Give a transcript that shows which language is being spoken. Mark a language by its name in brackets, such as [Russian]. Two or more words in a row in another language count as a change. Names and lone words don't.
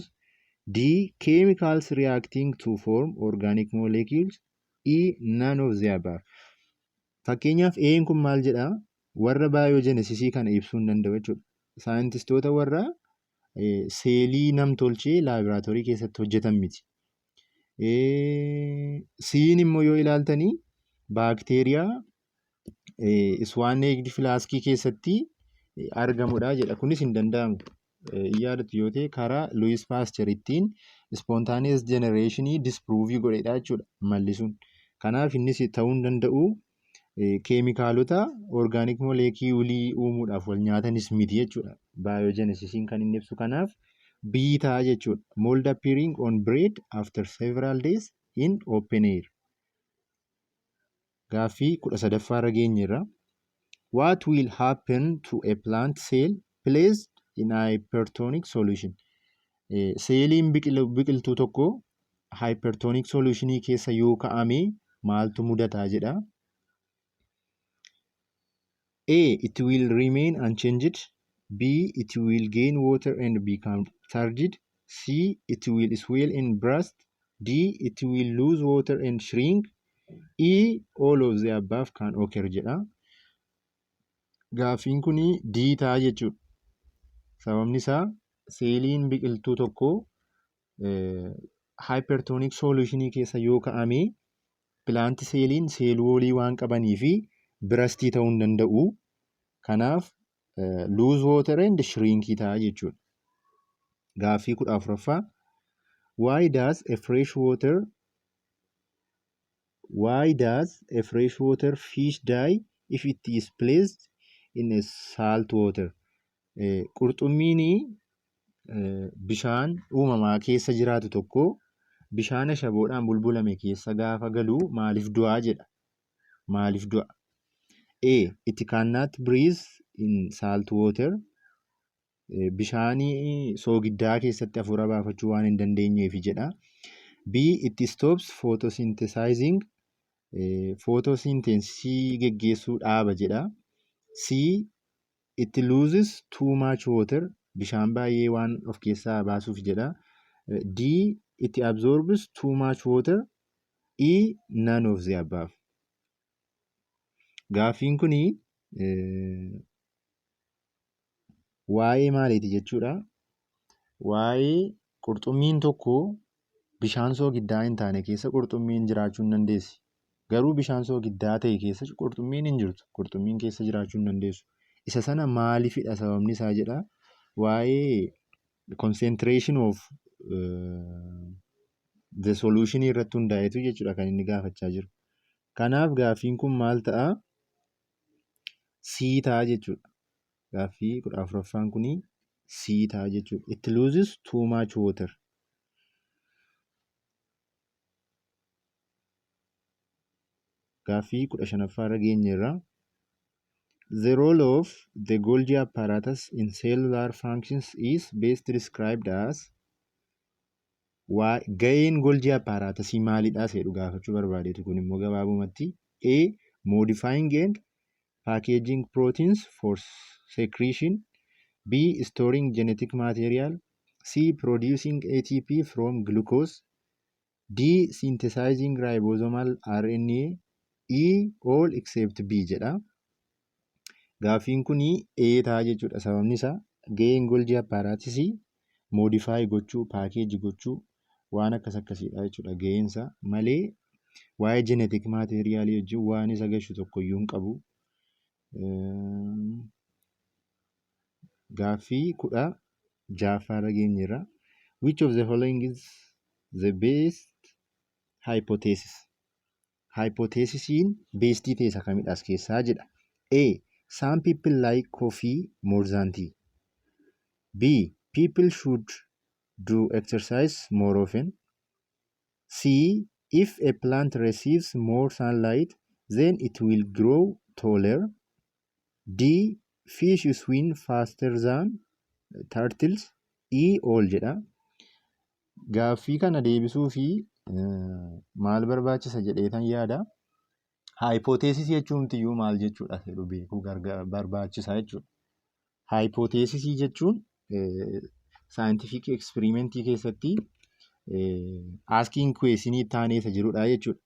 [English] D. Chemicals reacting to form organic molecules. E. None of the above. [Oromo] Fakkeenyaaf E'n kun maal jedha? Warra baayojenesisii kana ibsuu hin danda'u jechuudha. Saayintistoota warra seelii namtolchee laaboraatoorii keessatti hojjetan miti. Si'in immoo yoo ilaaltanii baakteeriyaa iswaan eegdi filaaskii keessatti argamudha jedha. Kunis hin danda'amu. Yaadatu yoo ta'e karaa Louis Pasteur ittiin [English] spontaneous generation [Oromo] disprove godhedha jechuudha malli sun. Kanaaf innis ta'uu hin danda'u keemikaalota [English] organic molecules [Oromo] uumuudhaaf wal nyaatanis miti jechuudha. Biogenesisiin kan inni ibsu kanaaf biitaa jechuudha. [English] Mold appearing on bread after several days in open air. [Oromo] Gaaffii 13ffaarra geenyerra. [English] What will happen to a plant cell placed in hypertonic solution? [Oromo] Seeliin biqiltuu tokko [English] hypertonic solutionii [Oromo] keessa yoo kaa'ame maaltu mudataa jedha. [English] A. It will remain unchanged. B. It will gain water and become turgid. C. It will swell and burst. D. It will lose water and shrink. E. All of the above can occur jedha. [Oromo] Gaaffiin kun diitaa jechuudha. Sababni isaa seeliin biqiltuu tokko [English] hypertonic solutionii [Oromo] keessa yoo kaa'ame pilaanti seeliin seeloolii waan qabanii fi birastii ta'uu hin danda'u. [English] Kanaaf lose water and shrink [Oromo] ta'a jechuudha. Gaaffii 14ffaa. [English] Why does a freshwater fish die if it is placed in a salt water? [Oromo] Qurxummiin bishaan uumamaa keessa jiraatu tokko bishaan ashaboodhaan bulbulame keessa gaafa galu maaliif du'aa jedha. Maaliif du'a? A. [English] It cannot breathe in salt water. [Oromo] Bishaanii soogiddaa keessatti hafuura baafachuu waan hin dandeenyeef jedha. [English] B. It stops photosynthesizing. [Oromo] Photosynthesis geggeessuu dhaaba jedha. [English] C. It loses too much water. [Oromo] Bishaan baay'ee waan of keessaa baasuuf jedha. [English] D. It absorbs too much water. E. None of the above. [Oromo] Gaaffiin kun waa'ee maaliiti jechuudha? Waa'ee qurxummiin tokko bishaan soogiddaa hin taane keessa qurxummiin jiraachuu hin dandeessi. Garuu bishaan soogiddaa ta'e keessa qurxummiin hin jirtu. Qurxummiin keessa jiraachuu hin dandeessu. Isa sana maaliifidha sababni isaa jedha. Waa'ee [English] concentration of the solution [Oromo] irratti hundaa'etu jechuudha kan inni gaafachaa jiru. Kanaaf gaaffiin kun maal ta'a? C ta'a jechuudha. Gaaffii 14ffaan kun C ta'a jechuudha. [English] It loses too much water. [Oromo] Gaaffii 15ffaarra geenyerra. [English] The role of the Golgi apparatus in cellular functions is best described as. [Oromo] Ga'een [English] Golgi apparatusii [Oromo] maalidha jedhu gaafachuu barbaadeetu kun immoo gabaabumatti. [English] A. Modifying and packaging proteins for secretion. B. Storing genetic material. C. Producing ATP from glucose. D. Synthesizing ribosomal RNA. E. All except B jedha. [Oromo] Gaaffiin kun A ta'a jechuudha. Sababni isaa ga'een [English] Golgi apparatusii [Oromo] modify gochuu, paakeejii gochuu waan akkasiidha jechuudha ga'eensa malee waa'ee [English] genetic materialii [Oromo] wajjin waan isa gashu tokkoyyuu hin qabu. Gaaffii 16ffaarra geenyerra. [English] Which of the following is the best hypothesis? [Oromo] Hypothesisiin beestii teessa kamidha as keessaa jedha. [English] A. Some people like coffee more than tea. B. People should do exercise more often. C. If a plant receives more sunlight, then it will grow taller. D. Fish swim faster than turtles. E. All jedha. [Oromo] Gaaffii kana deebisuu fi maal barbaachisa jedheetan yaada. Hypothesis jechuun maal jechuudha jedhu beekuu barbaachisa jechuudha. Hypothesis jechuun [English] scientific experimentii [Oromo] keessatti [English] asking questionii [Oromo] taanee isa jirudha jechuudha.